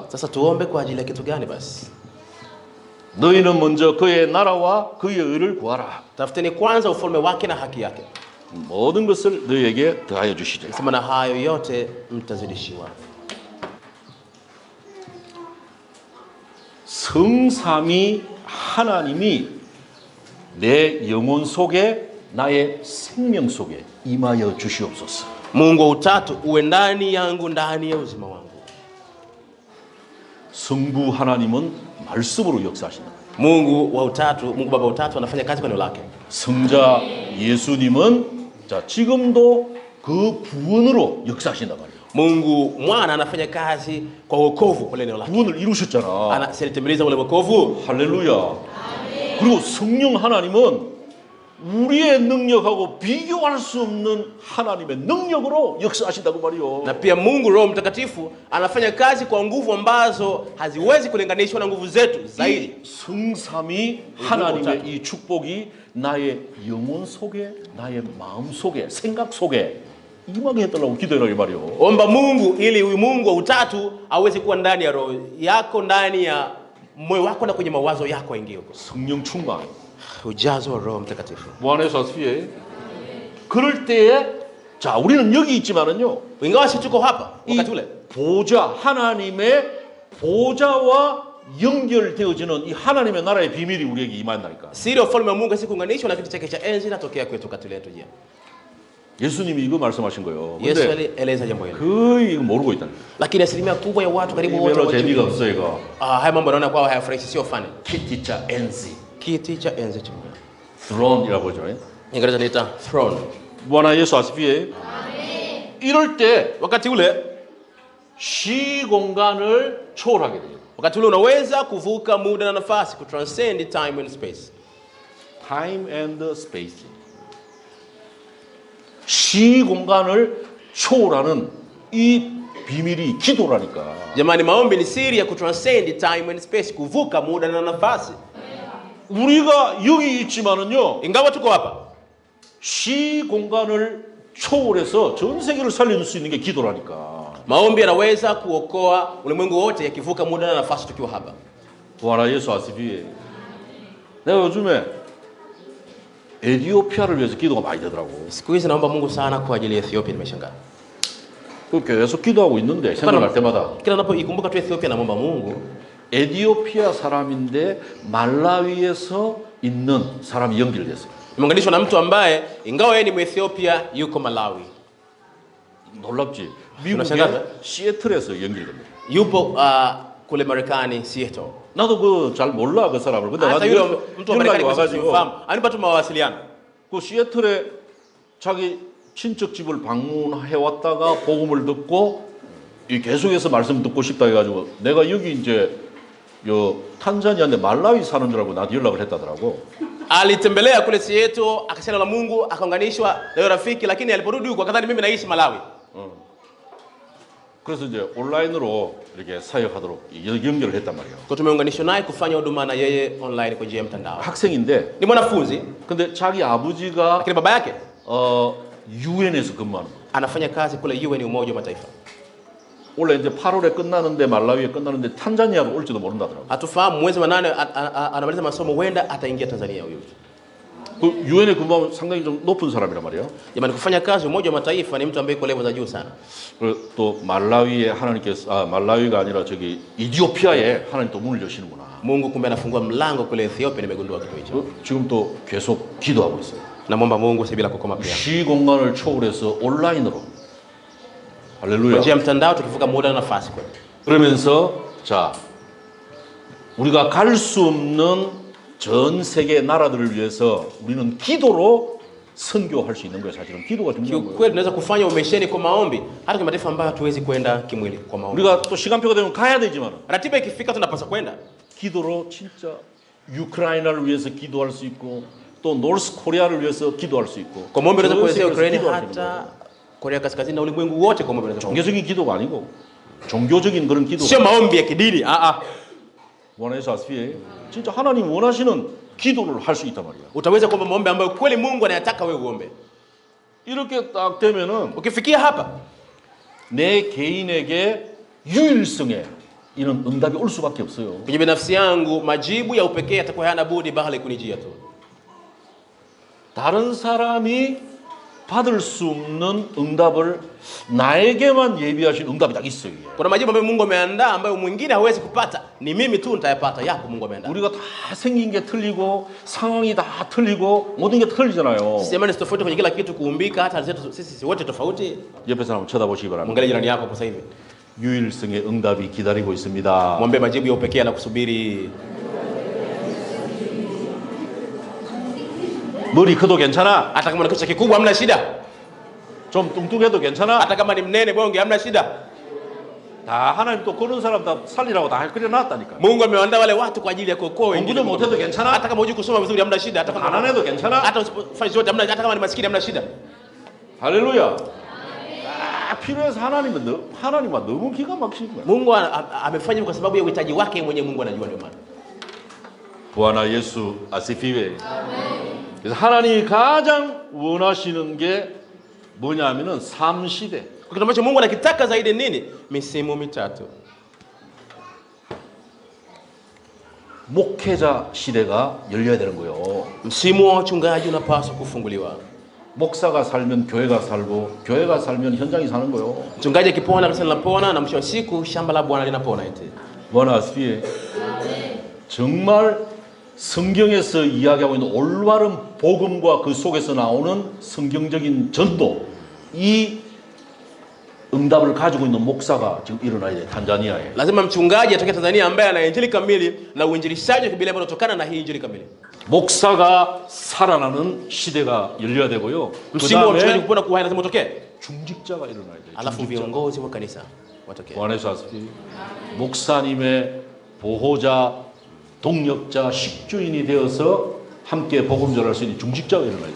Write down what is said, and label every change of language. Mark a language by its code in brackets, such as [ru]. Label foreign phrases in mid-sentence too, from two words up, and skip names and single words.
[sw] Sasa tuombe kwa ajili ya kitu gani basi? [ko] 너희는 먼저 그의 나라와 그의 의를 구하라. [sw] Tafuteni kwanza ufalme wake na haki yake. [ko] 모든 것을 너희에게 더하여 주시리라. [sw] Sema na hayo yote mtazidishiwa. [ko] 성삼위 하나님이 내 영혼 속에 나의 생명 속에 임하여 주시옵소서. [sw] Mungu wa utatu uwe ndani yangu, ndani ya uzima wangu. [ko] 성부 하나님은 말씀으로 역사하신다. [sw] Mungu wa utatu, Mungu Baba wa utatu anafanya kazi kwa neno lake. [ko] 성자 예수님은 자 지금도 그 구원으로 역사하신단 말이에요. [sw] Mungu Mwana anafanya kazi kwa wokovu kwa neno lake. [ko] 구원을 이루셨잖아. [sw] Anatimiliza ule wokovu. [ko] 할렐루야. 그리고 성령 하나님은 우리의 능력하고 비교할 수 없는 하나님의 능력으로 역사하신다고 말이요. [sw] Na pia Mungu Roho Mtakatifu anafanya kazi kwa nguvu ambazo haziwezi kulinganishwa na nguvu zetu zaidi. [ko] 성삼위 하나님의 이 축복이 나의 영혼 속에, 나의 마음 속에, 생각 속에 임하게 해달라고 기도해라 이 말이요. [sw] Omba Mungu ili huyu Mungu wa utatu aweze kuwa ndani ya roho yako, ndani ya moyo wako na kwenye mawazo yako aingie huko. [ko] 성령 충만. [sw] Ujazo wa Roho Mtakatifu. [ko] 뭐 안에서 아시피에? 그럴 때에 자, 우리는 여기 있지만은요. [sw] Ingawa sisi tuko hapa [ko] 이 [sw] wakati ule, [ko] 보좌 하나님의 보좌와 연결되어지는 이 하나님의 나라의 비밀이 우리에게 임한다니까. [sw] siri ya ufalme wa Mungu sikuunganishwa na kiti chake cha enzi natokea kwetu kati letu je. [ko] 예수님이 이거 말씀하신 거예요. [sw] Yesu [ko] 근데 [sw] alieleza jambo hilo. [ko] 거의 이거 모르고 있다는 거예요. [sw] Lakini asilimia kubwa ya watu karibu wote [ko] 별로 재미가 [sw] hawajui. [ko] 없어 이거. [sw] Haya mambo naona kwao hayafurahishi, sio fani. kiti cha enzi. Kiti cha enzi cha Mungu. [ko] 드론이라고 하죠. [sw] Ingereza niita throne. bwana Yesu asifiwe. [ko] 이럴 때 [sw] Wakati ule, [ko] 시공간을 초월하게 돼요. [sw] wakati ule unaweza kuvuka muda na nafasi, kutranscend [en] time and space. Time and space. [ko] 시공간을 초월하는 이 비밀이 기도라니까. [sw] Jamani, maombi ni siri ya kutranscend [en] time and space, [sw] kuvuka muda na nafasi. [ko] 우리가 여기 있지만은요. [sw] Ingawa tuko hapa, [ko] 시공간을 초월해서 전 세계를 살릴 수 있는 게 기도라니까. [sw] maombi yanaweza kuokoa ulimwengu wote yakivuka muda na nafasi tukiwa hapa. bwana Yesu asifiwe. [ko] 내가 요즘에 에티오피아를 위해서 기도가 많이 되더라고. [sw] Siku hizi naomba Mungu sana kwa ajili ya Ethiopia, nimeshangaa. [ko] 그 계속 기도하고 있는데 생각날 때마다 [sw] Kila napoikumbuka tu Ethiopia naomba Mungu. [ko] 에티오피아 사람인데 말라위에서 있는 사람이 연결됐어요. [sw] Nimeunganishwa na mtu ambaye ingawa yeye ni Mwethiopia yuko Malawi. [ko] 놀랍지? [sw] unashangaza? [ko] 미국의 시애틀에서 연결됩니다. [sw] Yupo kule Marekani, Seattle. [ko] 나도 그 잘 몰라 그 사람을. 근데 [sw] Hata [ko] 나도 [sw] yule mtu wa [ko] 연락이 [sw] Marekani [ko] 와가지고 [sw] simfahamu. Anipa tu mawasiliano. [ko] 그 시애틀에 자기 친척 집을 방문해 왔다가 복음을 듣고 이 계속해서 말씀 듣고 싶다 해가지고 내가 여기 이제 요 탄자니아인데 말라위 사는 줄 알고 나한테 연락을 했다더라고. [sw] Alitembelea kule Seattle, akasema na Mungu, akaunganishwa na yule rafiki, lakini aliporudi huko akadhani mimi naishi Malawi. [ko] 그래서 이제 온라인으로 이렇게 사역하도록 연결을 했단 말이에요. [sw] Kwa tumeunganishwa naye kufanya huduma na yeye online kwa njia ya mtandao. [ko] 학생인데 [sw] Ni mwanafunzi, [ko] 근데 자기 아버지가 [sw] lakini baba yake [ko] UN에서 근무하는 거예요. [sw] anafanya kazi kule UN, Umoja wa Mataifa. [ko] 원래 이제 8월에 끝나는데 말라위에 끝나는데 탄자니아로 올지도 모른다더라고. [sw] Hatufahamu mwezi wa 8 anamaliza masomo, huenda ataingia Tanzania huyo. [ko] 그 UN에 근무하면 상당히 좀 높은 사람이란 말이에요. [sw] Jamani, kufanya kazi Umoja wa Mataifa ni mtu ambaye yuko level za juu sana. [ko] 그리고 또 말라위에 하나님께서 말라위가 아니라 저기 이디오피아에 하나님 또 문을 여시는구나. [sw] Mungu kumbe anafungua mlango kule Ethiopia, nimegundua kitu hicho. [ko] 지금 또 계속 기도하고 있어요. [sw] Namwomba Mungu si bila kukoma pia. [ko] 시공간을 초월해서 온라인으로. [sw] Kwa [ko] 할렐루야. [sw] njia ya mtandao tukivuka muda na nafasi kwetu. [ko] 그러면서 자 우리가 갈 수 없는 전 세계 나라들을 위해서 우리는 기도로 선교할 수 있는 거예요. 사실은 기도가 중요한 거예요. [sw] Kweli tunaweza kufanya umesheni kwa maombi hata kwa mataifa ambayo hatuwezi kwenda kimwili kwa maombi. [ko] 우리가 또 시간표가 되면 가야 되지만 [sw] Ratiba ikifika tunapaswa kwenda. [ko] 기도로 진짜 우크라이나를 위해서 기도할 수 있고 또 노스 코리아를 위해서 기도할 수 있고 [sw] Kwa maombi unaweza [ko] 전 [sw] kuelezea [ko] 세계에서 [sw] Ukraine [ko] 기도할 수 있는 [sw] hata [ko] 거예요. [sw] Korea Kaskazini na ulimwengu wote kwa maombi unaweza. [ko] 종교적인 기도가 아니고 종교적인 그런 기도. [sw] Sio maombi ya kidini. [ko] 원해서 아스피에 진짜 하나님 원하시는 기도를 할 수 있단 말이야. [sw] Utaweza kuomba maombi ambayo kweli Mungu anayataka wewe uombe. [ko] 이렇게 딱 되면은 [sw] Ukifikia hapa, [ko] 내 개인에게 유일성에 이런 응답이 올 수밖에 없어요. [sw] kwenye binafsi yangu majibu ya upekee yatakuwa hayana budi bali kunijia tu. [ko] 다른 사람이 받을 수 없는 응답을 나에게만 예비하신 응답이 딱 있어요. 이게. [sw] Kuna majibu ambayo Mungu ameandaa ambayo mwingine hawezi kupata. Ni mimi tu nitayapata, yako Mungu ameandaa. [ko] 우리가 다 생긴 게 틀리고 상황이 다 틀리고 모든 게 틀리잖아요. [sw] Sema ni tofauti kwenye kila kitu kuumbika, hata zetu sisi wote tofauti. [ko] 옆에 사람 쳐다보시기 바랍니다. [sw] Mwangalie jirani yako sasa hivi. [ko] 유일성의 응답이 기다리고 있습니다. [sw] Mwambie majibu ya upekee anakusubiri. [ko] 머리 커도 괜찮아. [sw] Hata kama una kichwa kikubwa hamna shida. [ko] 좀 뚱뚱해도 괜찮아. [sw] Hata kama ni mnene bonge hamna shida. [ko] 다 하나님 또 그런 사람 다 살리라고 다 그려놨다니까. [sw] Mungu ameandaa wale watu kwa ajili ya kuokoa wengine. [ko] 공부도 못해도 괜찮아. [sw] Hata kama hujui kusoma vizuri hamna shida. Hata kama [ko] 가난해도 괜찮아. [sw] hata usifanye zote hamna, hata kama ni maskini hamna shida. [ko] 할렐루야. 딱 필요해서 하나님과 너무 기가 막히는 거야. [sw] Mungu amefanya kwa sababu ya uhitaji wake mwenyewe. Mungu anajua, ndio maana. Bwana Yesu asifiwe. [ko] 그래서 하나님이 가장 원하시는 게 뭐냐면은 삼시대. [sw] Kitu ambacho Mungu anakitaka zaidi nini? Misimu mitatu. [ko] 목회자 시대가 열려야 되는 거예요. [sw] Msimu wa wachungaji unapaswa kufunguliwa. [ko] 목사가 살면 교회가 살고 교회가 살면 현장이 사는 거예요. [sw] Mchungaji akipona kanisa linapona na mwisho wa siku shamba la Bwana linapona eti. Bwana asifiwe. [ko] 정말 성경에서 이야기하고 있는 올바른 복음과 그 속에서 나오는 성경적인 전도, 이 응답을 가지고 있는 목사가 지금 일어나야 돼. 탄자니아에. [sw] Lazima mchungaji atoke Tanzania ambaye ana injili kamili na uinjilishaji wa Biblia unatokana na hii injili kamili. [ko] 목사가 살아나는 시대가 열려야 되고요. [sw] Msimu wa mchungaji [ko] 그다음에 [sw] kupona kuhai lazima utokee. [ko] 중직자가 일어나야 돼. [sw] Alafu viongozi wa kanisa watokee. [ko] 보안에서 목사님의 보호자, 동력자, 식주인이 되어서 함께 복음 전할 수 있는 중직자가 일어나야 돼.